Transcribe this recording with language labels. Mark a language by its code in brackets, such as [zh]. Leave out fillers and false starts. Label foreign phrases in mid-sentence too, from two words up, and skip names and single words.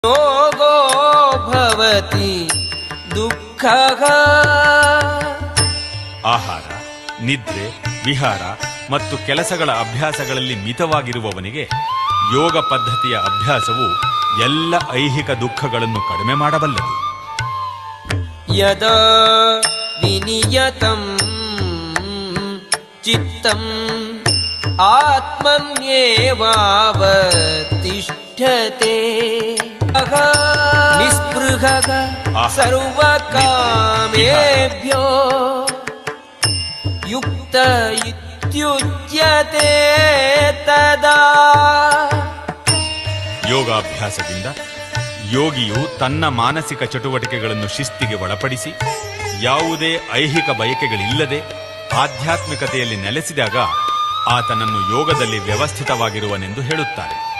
[sa] ಯೋಗೋ ಭವತಿ ದುಃಖಃ. [kn] ಆಹಾರ, ನಿದ್ರೆ, ವಿಹಾರ ಮತ್ತು ಕೆಲಸಗಳ ಅಭ್ಯಾಸಗಳಲ್ಲಿ ಮಿತವಾಗಿರುವವನಿಗೆ ಯೋಗ ಪದ್ಧತಿಯ ಅಭ್ಯಾಸವು ಎಲ್ಲ ಐಹಿಕ ದುಃಖಗಳನ್ನು ಕಡಿಮೆ ಮಾಡಬಲ್ಲದು. [sa] ಯದಾ ವಿನಿಯತಂ ಚಿತ್ತಂ ಆತ್ಮನ್ಯೇವಾವತಿಷ್ಠತೆ ನಿಸ್ಪೃಹಃ ಸರ್ವಕಾಮೇಭ್ಯೋ ಯುಕ್ತ ಇತ್ಯುಚ್ಯತೆ ತದಾ. [kn] ಯೋಗಾಭ್ಯಾಸದಿಂದ ಯೋಗಿಯು ತನ್ನ ಮಾನಸಿಕ ಚಟುವಟಿಕೆಗಳನ್ನು ಶಿಸ್ತಿಗೆ ಒಳಪಡಿಸಿ ಯಾವುದೇ ಐಹಿಕ ಬಯಕೆಗಳಿಲ್ಲದೆ ಆಧ್ಯಾತ್ಮಿಕತೆಯಲ್ಲಿ ನೆಲೆಸಿದಾಗ ಆತನನ್ನು ಯೋಗದಲ್ಲಿ ವ್ಯವಸ್ಥಿತವಾಗಿರುವನೆಂದು ಹೇಳುತ್ತಾರೆ.